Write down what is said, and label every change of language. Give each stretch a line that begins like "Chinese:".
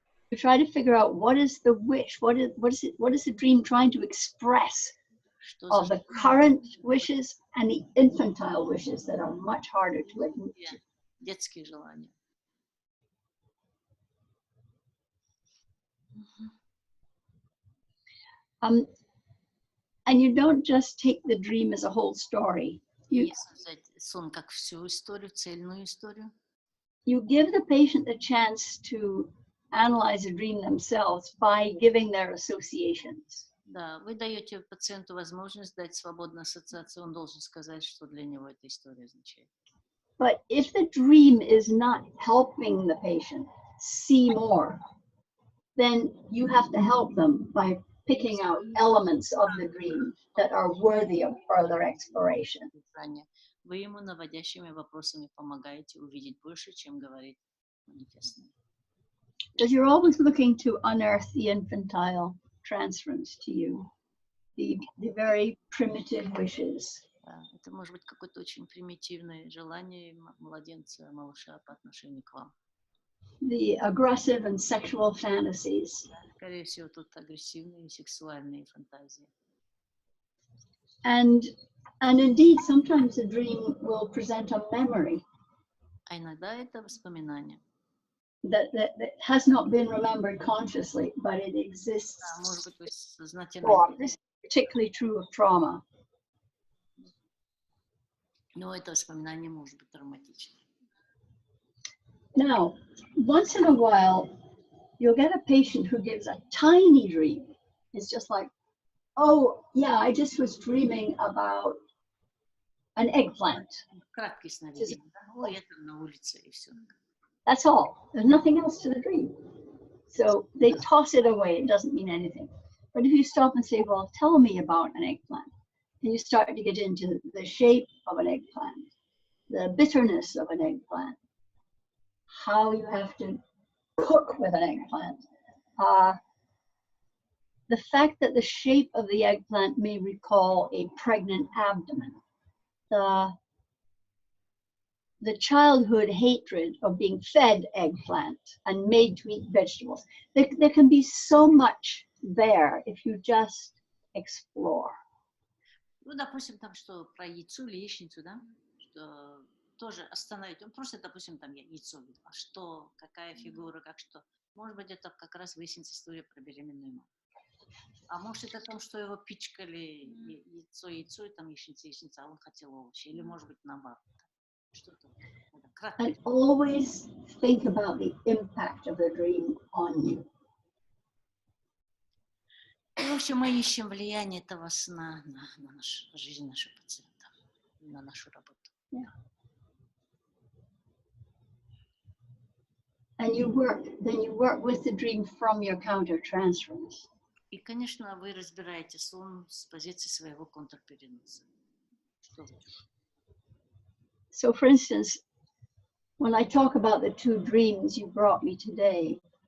English: You try to figure out what is the wish, what is the dream trying to express of the current wishes and the infantile wishes that are much harder to admit to.
Russian: Детские желания.
English: And you don't just take the dream as a whole story.
Russian: Сон как всю историю, цельную историю.
English: You give the patient the chance to analyze the dream themselves by giving their associations.
Russian: Да, вы даете пациенту возможность дать свободную ассоциацию, он должен сказать, что для него эта история означает.
English: But if the dream is not helping the patient see more, then you have to help them by picking out elements of the dream that are worthy of further exploration.
Russian: Вы ему наводящими вопросами помогаете увидеть больше, чем говорит манифестный.
English: Because you're always looking to unearth the infantile transference to you, the very primitive wishes.
Russian: Да, это может быть какое-то очень примитивное желание младенца, малыша по отношению к вам.
English: The aggressive and sexual fantasies.
Russian: Скорее всего, тут агрессивные сексуальные фантазии.
English: And indeed, sometimes a dream will present a memory
Russian: А иногда это воспоминание.
English: that has not been remembered consciously, but it exists.
Russian: Да, может быть, вы сознательно...
English: This is particularly true of trauma.
Russian: Но это воспоминание может быть травматичным.
English: Now, once in a while, you'll get a patient who gives a tiny dream. It's just like, oh, yeah, I just was dreaming about an eggplant.
Russian: Краткие сновидения. Ой, я там на улице, и все.
English: That's all. There's nothing else to the dream. So they toss it away. It doesn't mean anything. But if you stop and say, well, tell me about an eggplant, and you start to get into the shape of an eggplant, the bitterness of an eggplant, how you have to cook with an eggplant, the fact that the shape of the eggplant may recall a pregnant abdomen, the childhood hatred of being fed eggplant and made to eat vegetables. There can be so much there if you just explore.
Russian: Ну, допустим, там что про яйцо или яичницу, да? Что тоже остановить. Он просто, допустим, там яйцо видел. А что, какая фигура, как что. Может быть, это как раз выяснится история про беременную маму. А может, это о том, что его пичкали яйцо, и там яичница, а он хотел овощи. Или, может быть, наоборот. Что-то.
English: And always think about the impact of the dream on you.
Russian: В общем, мы ищем влияние этого сна на нашу жизнь наших пациентов, на нашу работу.
English: Yeah. And you work with the dream from your countertransference.
Russian: И, конечно, вы разбираете сон с позиции своего контрпереноса.
English: So, for instance, when I talk about the two dreams you brought me today,